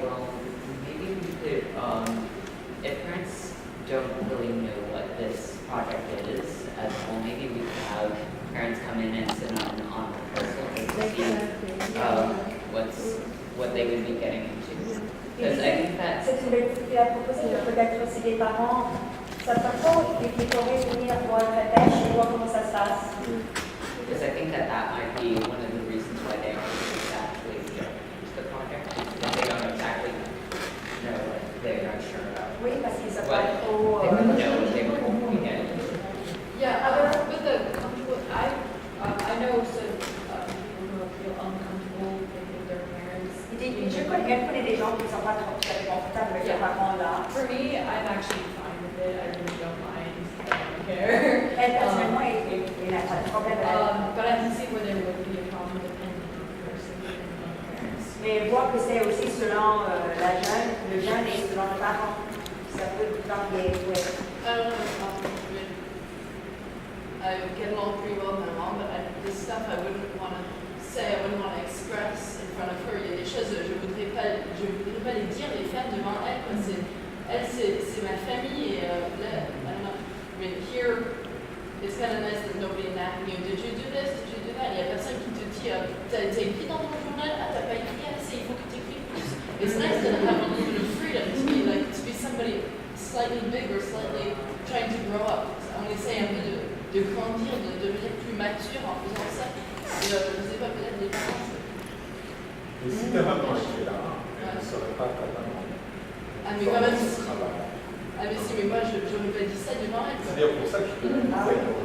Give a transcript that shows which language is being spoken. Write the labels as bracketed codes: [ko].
[en] Well, maybe we could, if parents don't really know what this project is as a whole, maybe we could have parents come in and sit on rehearsal to see what they would be getting into. Because I think that [fr] C'est une activité à proposer, peut-être si les parents savent pas trop, et qu'ils pourraient venir voir le répète et voir comment ça se passe. [en] because I think that might be one of the reasons why they aren't exactly the project, because they don't exactly know what they're not sure about. [fr] Oui, parce qu'ils savent [en] But [fr] pas trop. [en] they would know what they would be getting into. Yeah, with the comfortable, I know some people who feel uncomfortable with their parents. [fr] Je connais des gens qui ne sont pas trop confortables avec leurs parents là. [en] For me, I'm actually fine with it. I really don't mind. I don't care. [fr] Elle, personnellement, il n'a pas de problème avec elle. [en] But I can see where there would be a problem depending on the person and on the parents. [fr] Mais voir que c'est aussi selon le jeune et selon le parent. Ça peut varier, oui. [en] I don't have a problem with it. I get along pretty well with my mom, but this stuff I wouldn't want to say, I wouldn't want to express in front of her. [fr] Il y a des choses, je voudrais pas les dire, les faire devant elle. Quoi. C'est ma famille et là, [en] I don't know. I mean, here, it's kind of nice that nobody nagging you. Did you do this? Did you do that? [fr] Il y a personne qui te dit, t'as écrit dans ton journal? Ah, t'as pas écrit assez, il faut que tu écrives plus. [en] It's nice to have a little bit of freedom to be somebody slightly big or slightly trying to grow up. [fr] On essaie un peu de grandir, de devenir plus mature en faisant ça. Et, je ne sais pas, peut-être les parents. Et si ta maman était là, elle ne serait pas capable Ah, mais quand même, de travail. ah, mais si, mais moi, je n'aurais pas dit ça devant elle. C'est d'ailleurs pour ça que je te le disais.